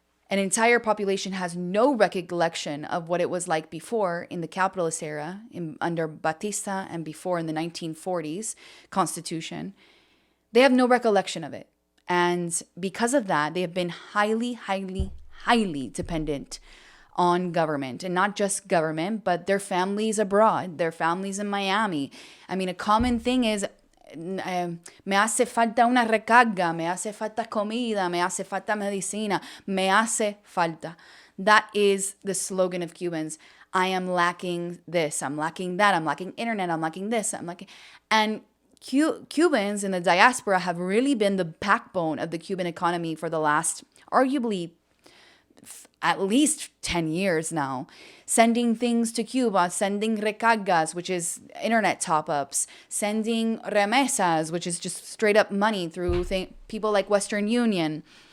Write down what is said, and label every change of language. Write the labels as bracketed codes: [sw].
[en] An entire population has no recollection of what it was like before in the capitalist era, under Batista, and before in the 1940s Constitution. They have no recollection of it. And because of that, they have been highly, highly, highly dependent on government, and not just government, but their families abroad, their families in Miami. I mean, a common thing is, [es] me hace falta una recarga, me hace falta comida, me hace falta medicina, me hace falta. [en] That is the slogan of Cubans. I am lacking this, I'm lacking that, I'm lacking internet, I'm lacking this, I'm lacking. And Cubans in the diaspora have really been the backbone of the Cuban economy for the last, arguably, at least 10 years now, sending things to Cuba, sending recargas, which is internet top-ups, sending remesas, which is just straight up money through people like Western Union.